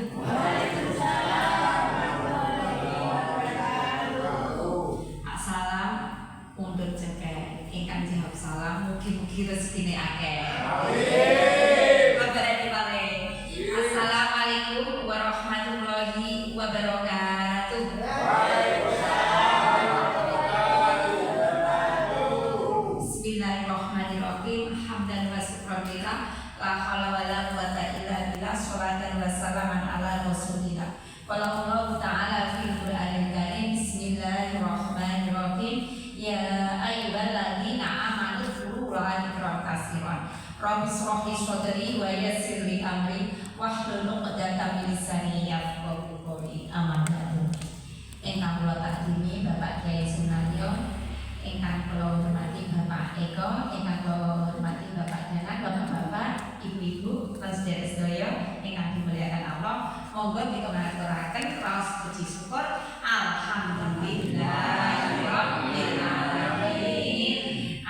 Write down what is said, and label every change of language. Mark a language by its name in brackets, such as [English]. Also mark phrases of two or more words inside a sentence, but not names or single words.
[Javanese] Assalam pundhut cekek ingkang jawab salam, mugi-mugi rezekine akeh. [Arabic] السلام عليكم ورحمة الله وبركاته. بسم الله الرحمن الرحيم. حمدا وشكرا لله، لا حول ولا قوة إلا بالله. صلاة وسلاما على رسول الله. قال الله تعالى في القرآن الكريم. بسم الله الرحمن الرحيم. يا أيها الذين آمنوا اذكروا الله ذكرا كثيرا. رب اشرح لي صدري ويسر لي أمري واحلل عقدة من لساني يفقهوا قولي. Amin. [Javanese] Ingkang kula takdimi Bapak Kiai Sunaryo, ingkang kula hormati Bapak Eko, ingkang kula hormati Bapak Danak, Bapak-bapak, Ibu-ibu, lan sedherek-sedherek ingkang dimuliakan Allah. Monggo kita ngaturaken raos puji syukur. [Arabic] الحمد لله رب العالمين.